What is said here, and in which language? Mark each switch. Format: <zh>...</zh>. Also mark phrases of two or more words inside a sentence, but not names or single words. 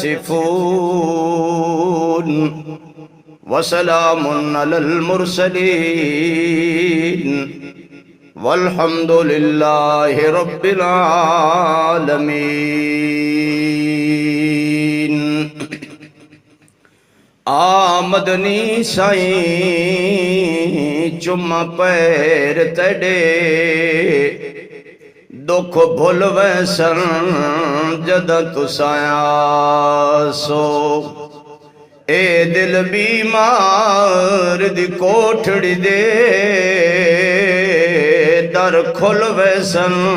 <ar>يصفون، وسلام على المرسلين، والحمد لله رب العالمين۔</ar> <skr>آمدنی سائیں چم پیر تڑے، دکھ بھول ویسن جدہ تسایا سو، اے دل بیمار دی کوٹھڑی دے در کھل ویسن</skr>